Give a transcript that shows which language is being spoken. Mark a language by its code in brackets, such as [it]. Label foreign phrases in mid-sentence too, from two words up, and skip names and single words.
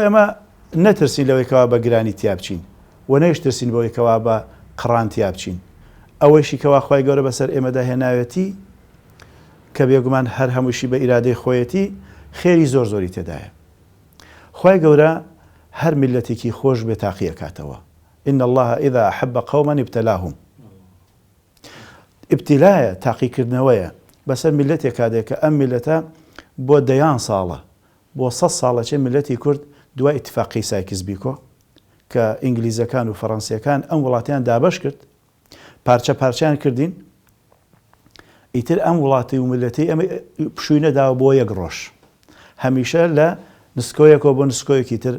[ckb] ئێمە نەترسین لەوەیکەوە بە گرانی تیا بچین و نەیش ترسین بەوەیکەوە بە قڕان تیا بچین ئەوەیشی کەوا خوای گەورە بەسەر ئێمەدا هێناوێتی کە بێگومان هەر هەمووشی بە ئیرادەی خۆیەتی خێری زۆر زۆری تێدایە خوای گەورە هەر میلەتێکی خۆش بێ تاقیە کاتەوە [ar] إن الله إذا أحب قوما ابتلاهم [ckb] ابتلایە تاقیکردنەوەیە بەسەر میلەتێک کادێک کە ئەم میلەتە بۆ دەیان ساڵە بۆ 100 ساڵەچێ ملەتی کورد دوای ئیتفاقی سایکس بیکۆ کە ئینگلیزەکان و فەڕەنسیەکان ئەم وڵاتیان دابەش کرد پارچە پارچیان کردین ئیتر ئەم وڵاتی و ملەتی ئەمە پشووینەداوە بۆ یەک ڕۆژ هەمیشە لە نسکۆیەکەوە بۆ نسکۆیەکی تر